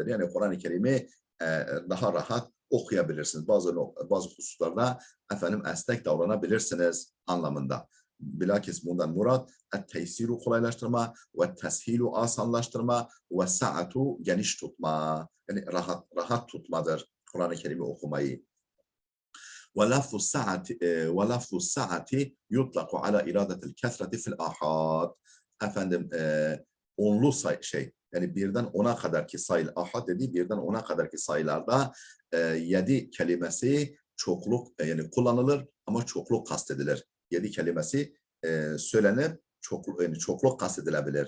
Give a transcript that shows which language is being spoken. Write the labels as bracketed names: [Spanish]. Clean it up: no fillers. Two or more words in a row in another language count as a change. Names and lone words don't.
[Turkish] Yani Kur'an-ı Kerim'i daha rahat okuyabilirsiniz. Bazı hususlarda esnek davranabilirsiniz anlamında. Bilakis bundan murat et-teysiru, kolaylaştırma, [Arabic] والتسهيل, [Turkish] asanlaştırma, [Arabic] والسعة, [Turkish] geniş tutma. Yani rahat tutmadır Kur'an-ı Kerim'i okumayı. [Arabic] وَلَفْظُ السَّعَةِ يُطْلَقُ عَلَى إِرَادَةِ الْكَثْرَةِ فِي الْآحَادِ. [Turkish] Onlu yani birden 10'a kadarki sayı, ahad dediği birden 10'a kadarki sayılarda 7 kelimesi çokluk yani kullanılır ama çokluk kastedilir. 7 kelimesi söylenip çokluk kastedilebilir.